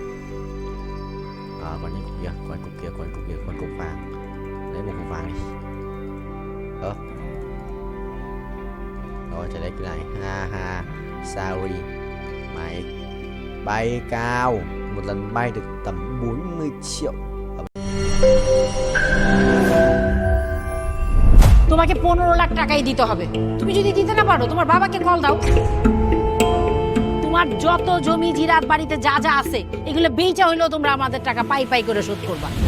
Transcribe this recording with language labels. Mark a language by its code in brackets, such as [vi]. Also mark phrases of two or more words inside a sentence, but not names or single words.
[vi] Còn những cục kia, còn cục vàng. Lấy một cục vàng đi. Rồi chạy đây cái này. Ha sorry. Mày bay cao. Một lần bay được tầm 40 triệu. [bn] তোমাকে 15 লাখ টাকাই দিতে হবে। তুমি যদি দিতে না পারো তোমার বাবাকে কল দাও। তোমার যত জমি জিরাত বাড়িতে যা আছে এগুলো বেচা হইলো তোমরা আমাদের টাকা পাই করে শোধ করবা।